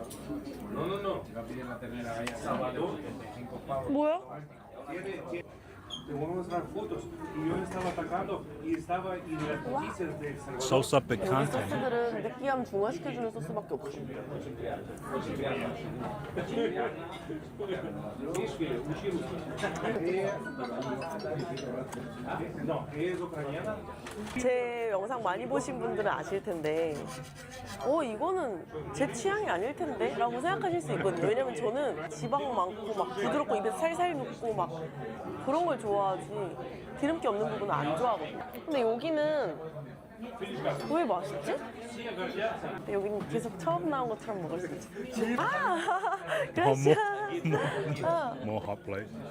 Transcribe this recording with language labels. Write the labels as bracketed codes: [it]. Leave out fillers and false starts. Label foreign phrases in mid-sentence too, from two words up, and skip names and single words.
[ko] 뭐야? [es] te voy a mostrar fotos. Y yo estaba atacando y estaba en las noticias de El Salvador. Salsa [ko] 여기 [es] picante. [ko] 소스들은 느끼함 중화시켜주는 소스밖에 없어. [es] No, es ucraniana. [ko] 제 영상 많이 보신 분들은 아실 텐데, 이거는 제 취향이 아닐 텐데? 라고 생각하실 수 있거든요. 왜냐면 저는 지방 많고 막 부드럽고 입에 살살 녹고 막 그런 걸 좋아하지, 기름기 없는 부분은 안 좋아하거든요. 근데 여기는 왜 맛있지? 근데 여기는 계속 처음 나온 것처럼 먹을 수 있지. [es] 아! 그라시아! [en] More hot plate.